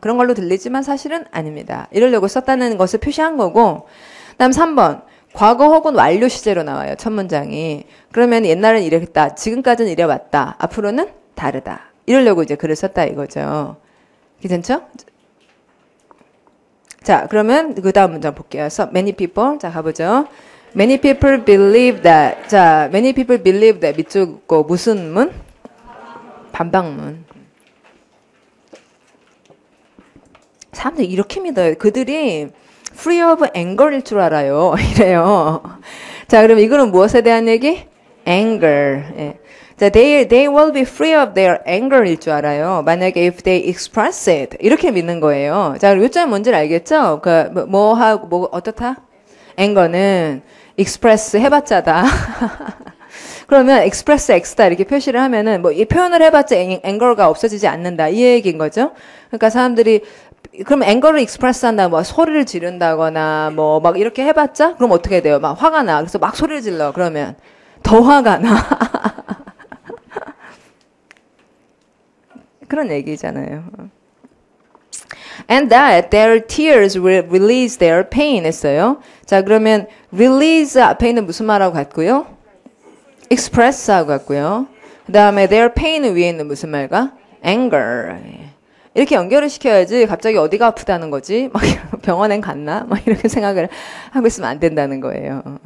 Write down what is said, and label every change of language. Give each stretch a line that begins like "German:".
Korean: 그런 걸로 들리지만 사실은 아닙니다. 이러려고 썼다는 것을 표시한 거고 그다음 3번 과거 혹은 완료 시제로 나와요. 첫 문장이. 그러면 옛날엔 이랬다. 지금까지는 이래왔다. 앞으로는 다르다. 이러려고 이제 글을 썼다 이거죠. 괜찮죠? 자, 그러면 그 다음 문장 볼게요.
English: So, many people.
Korean: 자, 가보죠.
English: Many people believe that. 자, many people believe that.
Korean: 밑줄 거 무슨 문? 반박문. 사람들이 이렇게 믿어요. 그들이
English: free of anger
Korean: 일 줄 알아요. 이래요. 자, 그럼 이거는 무엇에 대한 얘기? anger. 예.
English: 자, they will be free of their anger
Korean: 일 줄 알아요. 만약에
English: if they express it
Korean: 이렇게 믿는 거예요. 자, 그럼 요점이 뭔지 알겠죠? 그 뭐 하고 뭐 어떻다? anger는 express 해봤자다. 그러면 express x다 이렇게 표시를 하면은 뭐 이 표현을 해봤자 anger가 없어지지 않는다 이 얘기인 거죠. 그러니까 사람들이 그럼 앵거를 익스프레스 한다, 뭐 소리를 지른다거나 뭐 막 이렇게 해봤자 그럼 어떻게 돼요? 막 화가 나. 그래서 막 소리를 질러. 그러면 더 화가 나. 그런 얘기잖아요.
English: And that their tears will release their pain
Korean: 했어요. 자, 그러면 release 앞에 있는 무슨 말하고 같고요? express하고 같고요. 그 다음에 their pain 위에 있는 무슨 말과?
English: anger.
Korean: 이렇게 연결을 시켜야지 갑자기 어디가 아프다는 거지? 막 병원엔 갔나? 막 이렇게 생각을 하고 있으면 안 된다는 거예요.